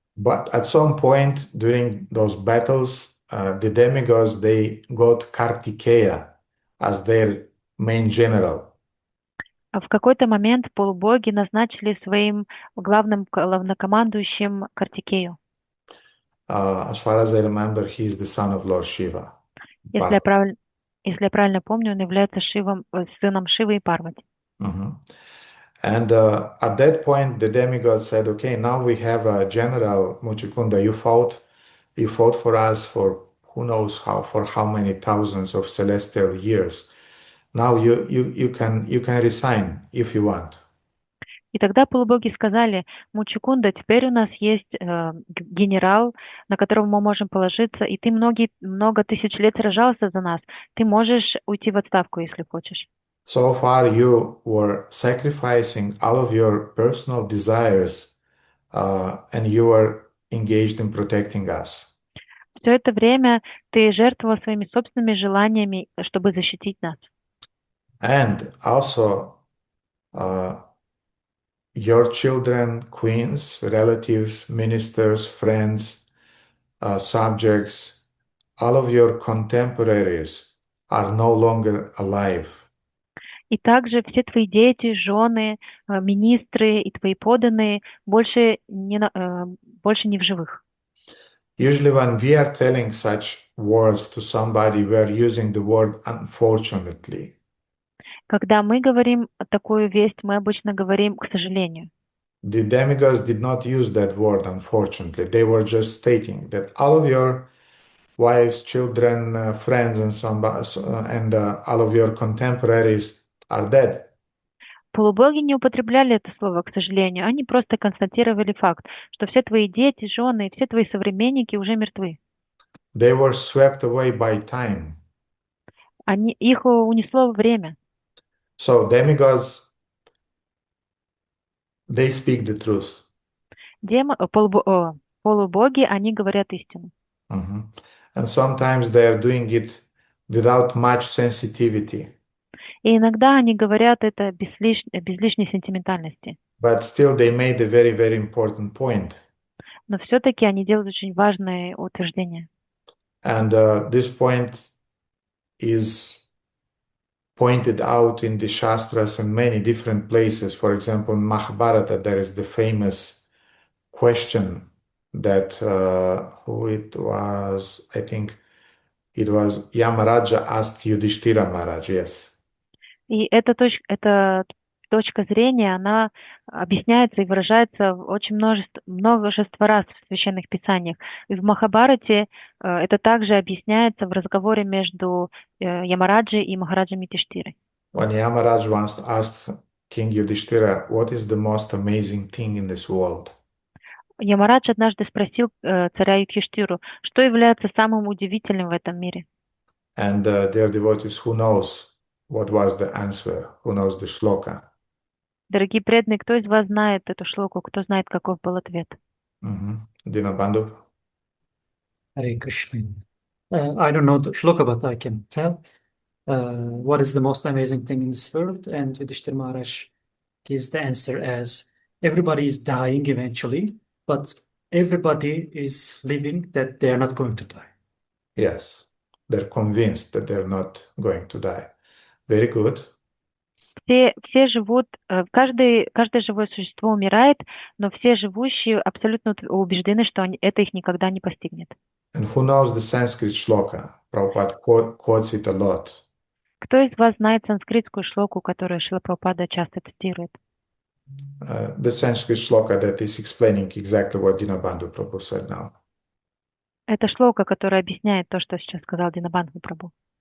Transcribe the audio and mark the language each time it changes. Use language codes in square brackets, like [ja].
[en] But at some point during those battles, the demigods, they got Kartikeya as their main general. [ru] А в какой-то момент полубоги назначили своим главным главнокомандующим Картикею. [en] As far as I remember, he is the son of Lord Shiva. [ru] Если я правильно помню, он является сыном Шивы и Парвати. Mhm. [en] And at that point, the demigod said, "Okay, now we have a general, Muchukunda. You fought for us for who knows for how many thousands of celestial years. Now you can resign if you want." [ru] И тогда полубоги сказали: Мучукунда, теперь у нас есть генерал, на которого мы можем положиться, и ты много тысяч лет сражался за нас. Ты можешь уйти в отставку, если хочешь. [en] So far, you were sacrificing all of your personal desires, and you were engaged in protecting us. [ru] Все это время ты жертвовал своими собственными желаниями, чтобы защитить нас. [en] And also, your children, queens, relatives, ministers, friends, subjects, all of your contemporaries are no longer alive. [ru] И также все твои дети, жены, министры и твои подданные больше не в живых. [en] Usually when we are telling such words to somebody, we are using the word unfortunately. [ru] Когда мы говорим такую весть, мы обычно говорим «к сожалению». [en] The demigods did not use that word unfortunately. They were just stating that all of your wives, children, friends, and all of your contemporaries are dead. [ru] Полубоги не употребляли это слово, к сожалению. Они просто констатировали факт, что все твои дети, жены и все твои современники уже мертвы. [en] They were swept away by time. [ru] Их унесло время. [en] So demigods, they speak the truth. [ru] Полубоги, они говорят истину. Mhm. [en] And sometimes they are doing it without much sensitivity. [ru] И иногда они говорят это без лишней сентиментальности. [en] But still they made a very, very important point. [ru] Но все-таки они делают очень важное утверждение. [en] And this point is pointed out in the Shastras in many different places. For example, in Mahabharata, there is the famous question that who it was, I think it was Yamaraja asked Yudhishthira Maharaj, yes. [ru] И эта точка зрения, она объясняется и выражается очень множество раз в священных писаниях. И в Махабхарате это также объясняется в разговоре между Ямараджей и Махараджем Юдхиштирой. [en] When Yamaraj once asked King Yudhishthira, what is the most amazing thing in this world? [ru] Ямарадж однажды спросил царя Юдхиштиру, что является самым удивительным в этом мире. [en] And dear devotees, who knows what was the answer? Who knows the shloka? [ru] Дорогие преданные, кто из вас знает эту шлоку? Кто знает, каков был ответ? [en] Dinabandhu? Hare Krishna. I don't know the shloka, but I can tell. What is the most amazing thing in this world? And Yudhishthira Maharaj gives the answer as everybody is dying eventually, but everybody is living that they are not going to die. Yes, they're convinced that they're not going to die. Very good. [ru] все живут, каждое живое существо умирает, но все живущие абсолютно убеждены, что это их никогда не постигнет. [en] And who knows the Sanskrit shloka? Prabhupada quotes it a lot. [ru] Кто из вас знает санскритскую шлоку, которую Шрила Прабхупада часто цитирует? [en] The Sanskrit shloka that is explaining exactly what Dinabandhu Prabhu said now. [ru] Это шлока, которая объясняет то, что сейчас сказал Динабандху Прабху.